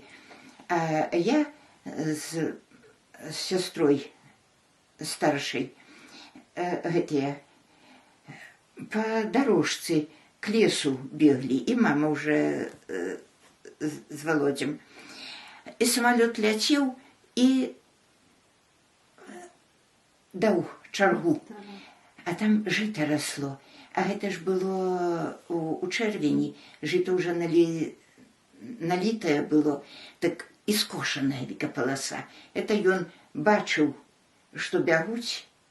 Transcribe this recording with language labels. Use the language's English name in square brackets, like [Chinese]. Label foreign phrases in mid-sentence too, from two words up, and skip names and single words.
[Russian] А я с сестрой старшей, по дорожце к лесу бегли, и мама уже с Володем. И самолет летел, и дал чаргу. [Belarusian] а там жыта расло. А гэта ж было у чэрвені, жыта ўжо налітае было, так і скошаная векапаласа. Это ён бачыў, што бягуць.